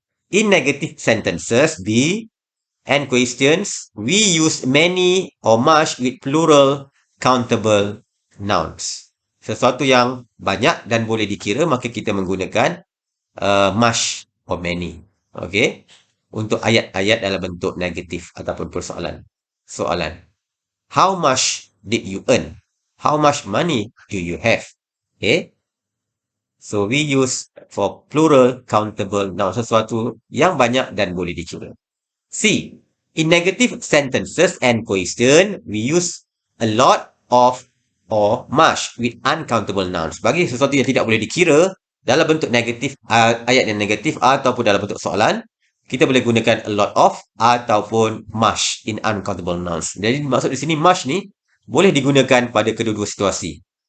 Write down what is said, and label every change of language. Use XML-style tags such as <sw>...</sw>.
<en>In negative sentences, B and questions, we use many or much with plural countable nouns.</en> <ms>Sesuatu yang banyak dan boleh dikira, maka kita menggunakan</ms> <en>much or many.</en> <ms>Okay, untuk ayat-ayat dalam bentuk negatif ataupun persoalan. Soalan.</ms> <en>How much did you earn? How much money do you have? Okay. So, we use for plural countable noun.</en> <ms>Sesuatu yang banyak dan boleh dikira. C.</ms> <en>In negative sentences and question, we use a lot of or much with uncountable nouns.</en> <ms>Bagi sesuatu yang tidak boleh dikira, dalam bentuk negatif, ayat yang negatif ataupun dalam bentuk soalan, kita boleh gunakan a lot of ataupun</ms> <en>much in uncountable nouns.</en> <ms>Jadi maksud di sini much ni boleh digunakan pada kedua-dua situasi.</ms>